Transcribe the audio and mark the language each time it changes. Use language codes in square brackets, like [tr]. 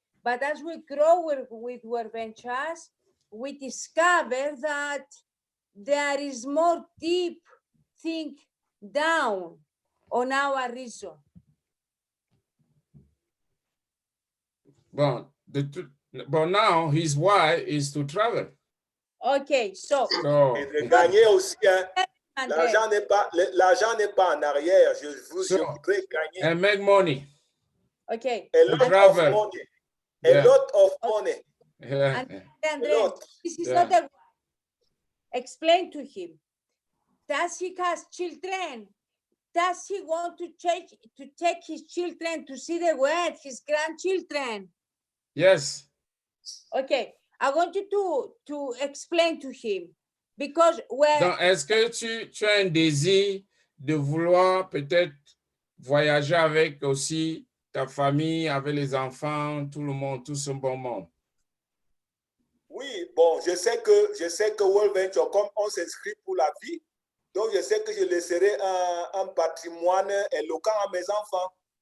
[en] But as we grow with World Ventures, we discover that there is more deep thing down on our reason. But now his why is to travel. Okay, so [fr] Et de gagner aussi, l'argent n'est pas en arrière. Je voudrais gagner. [en] And make money. Okay. A lot of money. A lot of money. Yeah. Andre, this is not a. Explain to him. Does he have children? Does he want to take his children to see the world, his grandchildren? Yes. Okay, I want you to explain to him, because [fr] Donc, est-ce que tu as un désir de vouloir peut-être voyager avec aussi ta famille, avec les enfants, tout le monde, tout ce bon monde? Oui, bon, je sais que World Venture, comme on s'inscrit pour la vie, donc je sais que je laisserai un patrimoine éloquent à mes enfants.